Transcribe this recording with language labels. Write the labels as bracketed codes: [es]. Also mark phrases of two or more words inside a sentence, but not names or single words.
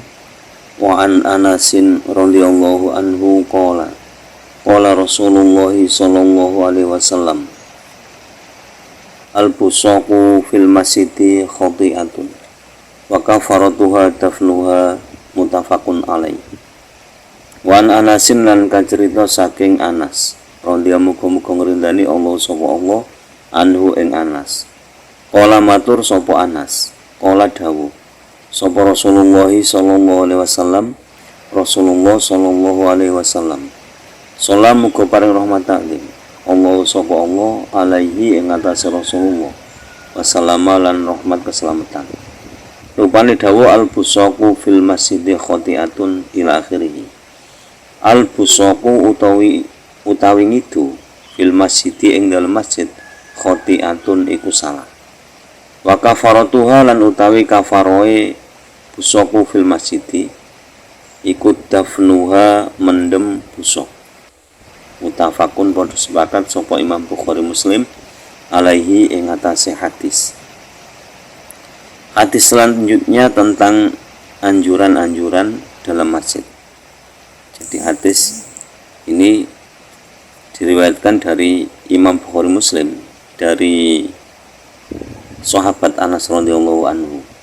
[ar] وعن أنس رضي الله عنه قال رسول الله صلى الله عليه وسلم البصاق في المسجد خطيئة وكفارتها دفنها متفق عليه. وعن أنس [jv] lan kacerita saking Anas radhiyallahu muga ngrindani Allah sapa Allah anhu ing Anas. [ar] Qala [jv] matur sapa [ar] Anas, qala [jv] dawuh sapa [ar] رسول الله صلى الله عليه وسلم رسول الله صلى الله عليه وسلم, [jv] salam muga paring rahmat taklim Allah sapa Allah alaihi ing atase Rasulullah wasallama lan rahmat keselamatan. Rupane dawuh [ar] البصاق في المسجد خطيئة إلى آخره. [jv] Al-busaqu utawi ngidu [ar] في المسجد [jv] ing dalem masjid khati'atun iku salah. [ar] وكفارتها [jv] lan utawi kafaroe [ar] بصاق في المسجد [jv] ikut dafnuha mendem busaq. Muttafaqun padha sepakat sapa Imam Bukhari Muslim alaihi ing atase hadis. [id] Hadis selanjutnya tentang anjuran-anjuran dalam masjid. Jadi hadis ini diriwayatkan dari Imam Bukhari Muslim dari sahabat Anas [ar] رضي الله عنه.